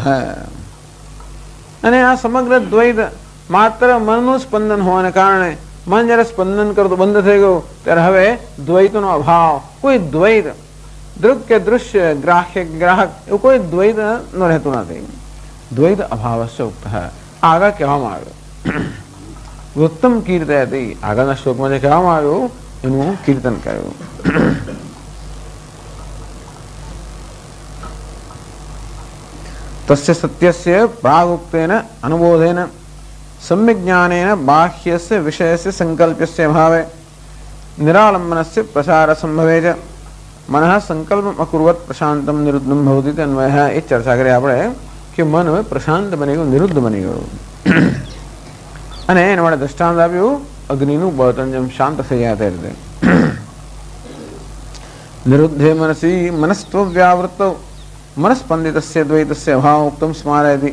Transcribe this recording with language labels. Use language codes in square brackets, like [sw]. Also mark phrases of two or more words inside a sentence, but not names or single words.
[gu] અને આ સમગ્ર દ્વૈત માત્ર મનનું સ્પંદન હોવાને કારણે મન જ્યારે સ્પંદન કરતું બંધ થઈ ગયું ત્યારે હવે દ્વૈતનો અભાવ, કોઈ દ્વૈત દૃક કે દૃશ્ય, ગ્રાહ્ય ગ્રાહક એવું કોઈ દ્વૈત ન રહેતું નથી। [sa] દ્વૈત અભાવશ્ચ ઉક્તઃ [gu] આગળ કહેવામાં આવ્યું। [sa] વૃત્તમ કીર્તયતિ [gu] આગળના શ્લોકમાં જે કહેવામાં આવ્યું એનું કીર્તન કર્યું। [sa] तस्य सत्यस्य प्रागुक्तेन अनुबोधेन सम्यक् ज्ञानेन बाह्यस्य विषयस्य संकल्पस्य भावे निरालम्बनस्य प्रसार संभवे च मनः संकल्पम अकुर्वत् प्रशांतम निरुद्धम भवति। [gu] अन्वयः એ ચર્ચા કરી આપણે કે મન હવે પ્રશાંત બની ગયું, નિરુદ્ધ બની ગયું અને એના માટે દ્રષ્ટાંત આપ્યું અગ્નિનું બળતણ જેમ શાંત થઈ જાય તે રીતે। [sa] નિરુદ્ધે મનસી મનસ્ત્વ વ્યાવૃત્ત મનસ્પંદિતસ્ય દ્વૈતસ્ય અભાવ ઉક્તમ સ્મારયતિ।